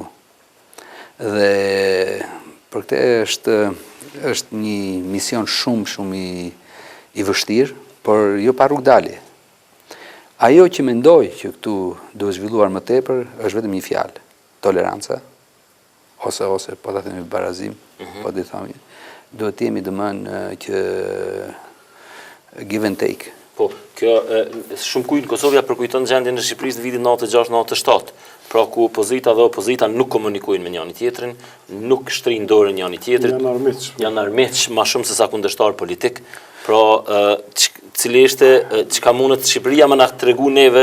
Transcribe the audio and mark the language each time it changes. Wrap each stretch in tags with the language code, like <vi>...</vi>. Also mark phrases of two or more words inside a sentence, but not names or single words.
<sq>Dhe për këtë është një mision shumë i vështirë, por jo pa rrugdalje. Ajo që mendoj që këtu duhet zhvilluar më tepër është vetëm një fjalë, toleranca, ose po ta themi barazim, po të themi, duhet të jemi domethënë që</sq> <en>give and take.</en> <sq>Po, kjo shumë kujt Kosovja përkujton gjendjen në Shqipërisë në vitin 96-97, pra ku opozita dhe opozita nuk komunikojnë me njëri tjetrin, nuk shtrin dorën njëri tjetrit, janë armiq më shumë se sa kundërshtar politik. Pra, cili është çka mundet Shqipëria më na tregu neve.</sq>